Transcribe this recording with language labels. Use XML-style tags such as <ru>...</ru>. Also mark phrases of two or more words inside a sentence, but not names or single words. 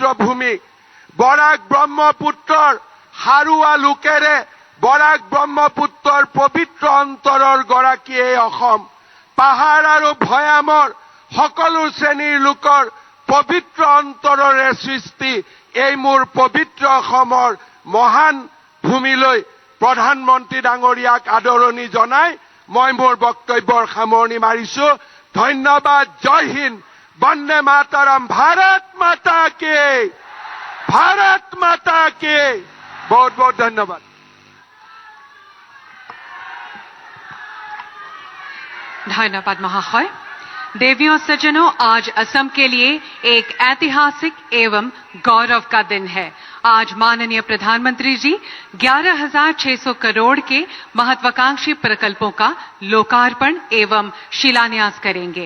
<as>ভূমি, বৰাক ব্ৰহ্মপুত্ৰৰ সাৰুৱা লোকেৰে বৰাক ব্ৰহ্মপুত্ৰৰ পবিত্ৰ অন্তৰৰ গৰাকী এই অসম, পাহাৰ আৰু ভৈয়ামৰ সকলো শ্ৰেণীৰ লোকৰ পবিত্ৰ অন্তৰৰে সৃষ্টি এই মোৰ পবিত্ৰ অসমৰ মহান ভূমিলৈ প্ৰধানমন্ত্ৰী ডাঙৰীয়াক আদৰণি জনাই মই মোৰ বক্তব্যৰ সামৰণি মাৰিছো। ধন্যবাদ। জয় হিন্দ। বন্দে মাতৰম।</as> <hi>भारत माता के, भारत माता के। बहुत बहुत धन्यवाद। धन्यवाद महाशय। देवियों सज्जनों, आज असम के लिए एक ऐतिहासिक एवं गौरव का दिन है। आज माननीय प्रधानमंत्री जी 11,600 करोड़ के महत्वाकांक्षी प्रकल्पों का लोकार्पण एवं शिलान्यास करेंगे।</hi>